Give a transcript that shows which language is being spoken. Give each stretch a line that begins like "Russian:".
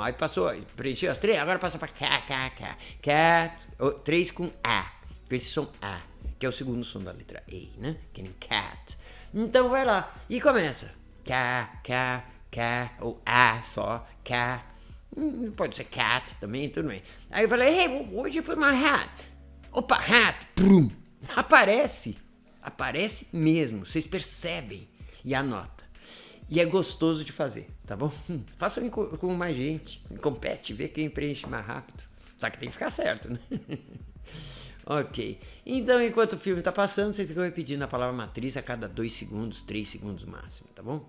Portuguese: Aí passou, preencheu as 3, agora passa para K. Cat, 3 com A. Com esse som A, que é o segundo som da letra A, né? Que nem cat. Então vai lá e começa. K, ou A só, K. Pode ser cat também, tudo bem. Aí eu falei,
English: hey, where'd you put my hat?
Portuguese: Opa, hat, prum. Aparece mesmo, vocês percebem e anota. E é gostoso de fazer, tá bom? Façam com mais gente, compete, vê quem preenche mais rápido. Só que tem que ficar certo, né? Ok, então enquanto o filme tá passando, você fica repetindo a palavra matriz a cada 2 segundos, 3 segundos máximo, tá bom?